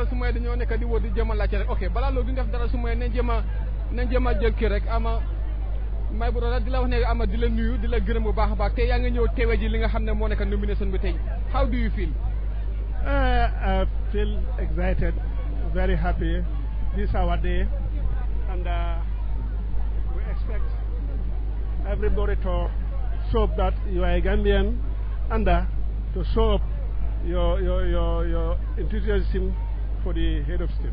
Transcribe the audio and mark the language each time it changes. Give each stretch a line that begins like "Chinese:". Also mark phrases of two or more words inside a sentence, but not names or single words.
Wolof: yi dañoo nekk di wóor di jéem a laajte rek ok balaa loolu duñ def dara su may nañ jéem a jël kii rek ama may bu doon di la wax ne ama di la nuyu di la gërëm bu baax a baax tey yaa nga ñëw teewe ji li nga xam ne moo nekk nomination bi tey
English: how do you feel? I feel excited, very happy. This is our day, and we expect everybody to show up that you are a Gambian, and to show up your enthusiasm for the head of state.